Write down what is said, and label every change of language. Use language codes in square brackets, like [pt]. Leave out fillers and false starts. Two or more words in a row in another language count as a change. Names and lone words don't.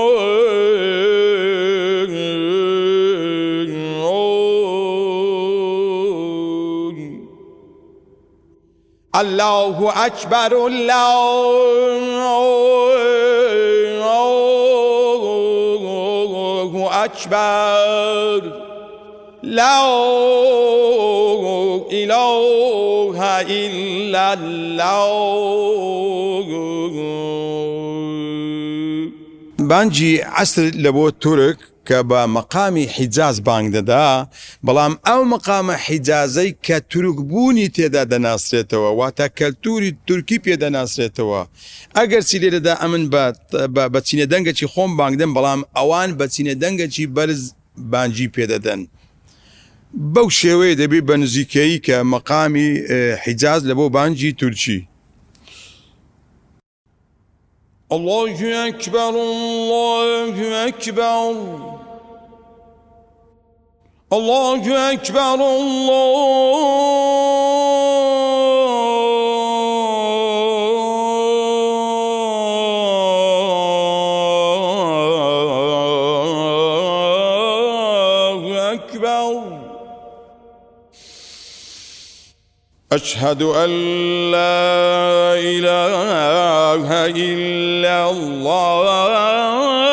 [ar] الله أكبر الله أكبر لا إله إلا الله. [ckb] بانجی عسر لەبۆ تورک کە بە مەقامی حیجاز بانگ دەدا بەڵام ئەو مەقامە حیجازەی کە تورکبوونی تێدا دەناسرێتەوە واتە کەلتوری تورکی پێدەناسرێتەوە ئەگەر چی لێرەدا ئەمن بە چینە دەنگەکی خۆم بانگدەن بەڵام ئەوان بە چینە دەنگەکی بەرز بانجی پێدەدەن بەو شێوەیە دەبێت بە نزیکەیی کە مەقامی حیجاز لە بۆ بانجی تورکی. [ar] الله أكبر الله أكبر الله أكبر الله أكبر أشهد أن لا إله إلا الله